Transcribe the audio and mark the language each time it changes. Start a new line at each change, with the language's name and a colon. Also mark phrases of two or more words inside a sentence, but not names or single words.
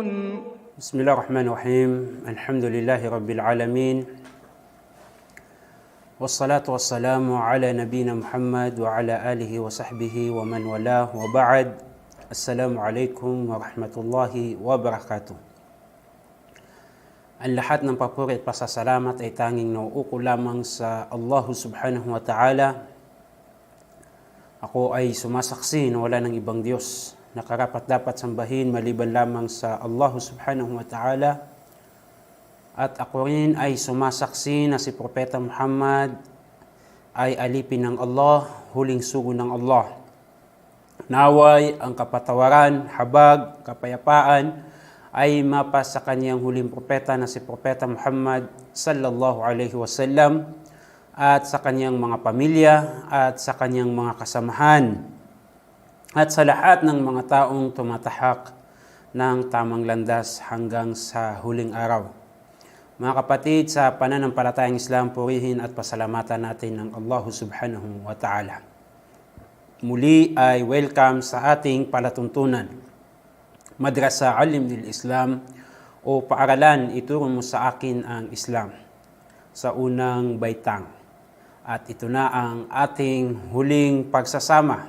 Arabic: بسم الله الرحمن الرحيم. الحمد لله رب العالمين، والصلاة والسلام على نبينا محمد وعلى آله وصحبه ومن والاه، وبعد. السلام عليكم ورحمة الله وبركاته.
Filipino: Ang lahat ng papuri at pasasalamat ay tanging nauuko lamang sa Allah
Arabic: سبحانه وتعالى.
Filipino: Ako ay sumasaksi na wala ng ibang Diyos na karapat-dapat sambahin maliban lamang sa Allah
Arabic: سبحانه وتعالى.
Filipino: At ako rin ay sumasaksi na si Propeta Muhammad ay alipin ng Allah, huling sugo ng Allah. Naway ang kapatawaran, habag, kapayapaan ay mapa sa kanyang huling propeta na si Propeta Muhammad
Arabic: صلى الله عليه وسلم
Filipino: at sa kanyang mga pamilya at sa kanyang mga kasamahan at sa lahat ng mga taong tumatahak ng tamang landas hanggang sa huling araw. Mga kapatid, sa pananampalatayang Islam, purihin at pasalamatan natin ng Allah
Arabic: سبحانه وتعالى.
Filipino: Muli ay welcome sa ating palatuntunan, Madrasa Alim del Islam, o paaralan, ituro mo sa akin ang Islam, sa unang baitang. At ito na ang ating huling pagsasama.